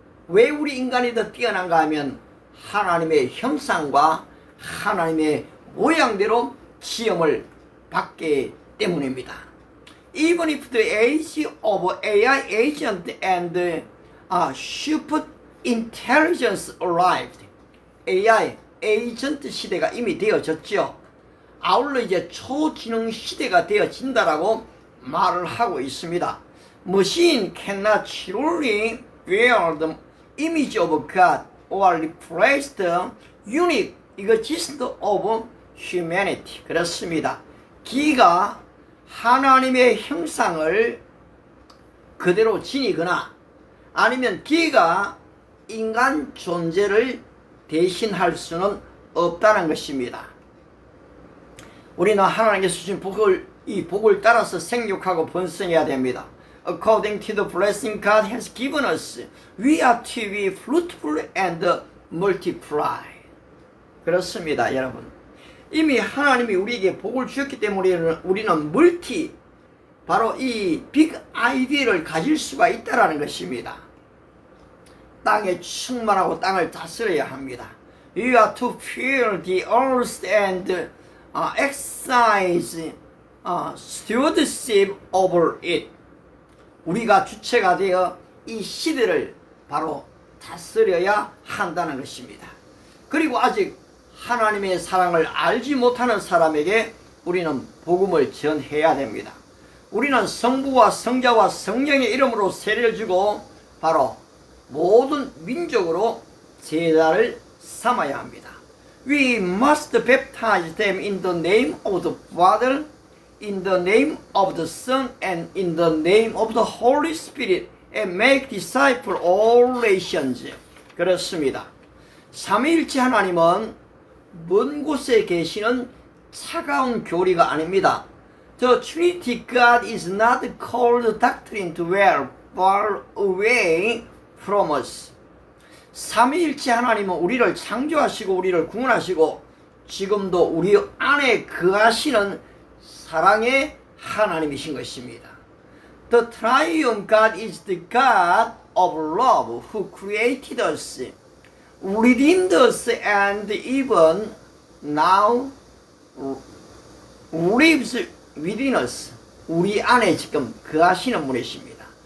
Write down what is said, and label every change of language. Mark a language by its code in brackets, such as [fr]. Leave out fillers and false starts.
[ko] 왜 우리 인간이 더 뛰어난가 하면 하나님의 형상과 하나님의 모양대로 시험을 받기 때문입니다. [en] Even if the age of AI agent and super intelligence arrived, [ko] AI 에이전트 시대가 이미 되어졌죠. 아울러 이제 초지능 시대가 되어진다라고 말을 하고 있습니다. [en] Machine cannot truly bear the image of God or replace the unique existence of humanity. [ko] 그렇습니다. 기가 하나님의 형상을 그대로 지니거나 아니면 기가 인간 존재를 대신할 수는 없다는 것입니다. 우리는 하나님께서 주신 이 복을 따라서 생육하고 번성해야 됩니다. [en] According to the blessing God has given us, we are to be fruitful and multiply. [ko] 그렇습니다, 여러분. 이미 하나님이 우리에게 복을 주셨기 때문에 우리는 바로 이 빅 아이디어를 가질 수가 있다는 것입니다. 땅에 충만하고 땅을 다스려야 합니다. [en] You are to fill the earth and exercise stewardship over it. [ko] 우리가 주체가 되어 이 시대를 바로 다스려야 한다는 것입니다. 그리고 아직 하나님의 사랑을 알지 못하는 사람에게 우리는 복음을 전해야 됩니다. 우리는 성부와 성자와 성령의 이름으로 세례를 주고 바로 모든 민족으로 제자를 삼아야 합니다. [en] We must baptize them in the name of the Father, in the name of the Son, and in the name of the Holy Spirit, and make disciples all nations. [ko] 그렇습니다. 삼위일체 하나님은 먼 곳에 계시는 차가운 교리가 아닙니다. [en] The Trinity God is not cold doctrine to dwell far away from us. [ko] 삼위일체 하나님은 우리를 창조하시고 우리를 구원하시고 지금도 우리 안에 거하시는 사랑의 하나님이신 것입니다. [en] The triune God is the God of love who created us, redeemed us, and even now lives within us. [ko] 우리 안에 지금 거하시는 분이십니다.